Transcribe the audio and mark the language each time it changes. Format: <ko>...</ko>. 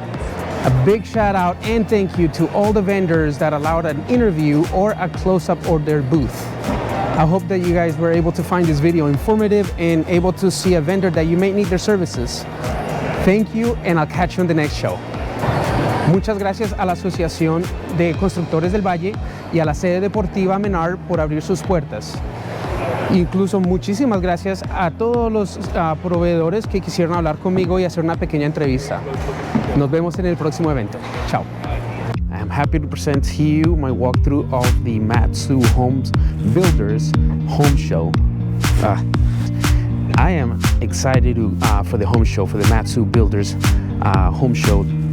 <en>A big shout out and thank you to all the vendors that allowed an interview or a close-up of their booth. I hope that you guys were able to find this video informative and able to see a vendor that you may need their services. Thank you, and I'll catch you on the next show.</en> <es>Muchas gracias a la Asociación de Constructores del Valle y a la sede deportiva Menard por abrir sus puertas. Incluso muchísimas gracias a todos los proveedores que quisieron hablar conmigo y hacer una pequeña entrevista. Nos vemos en el próximo evento. Chao.</es> <en>I am happy to present to you my walkthrough of the Mat-Su Home Builders Home Show. I am excited for the home show, for the Mat-Su Builders Home Show.</en>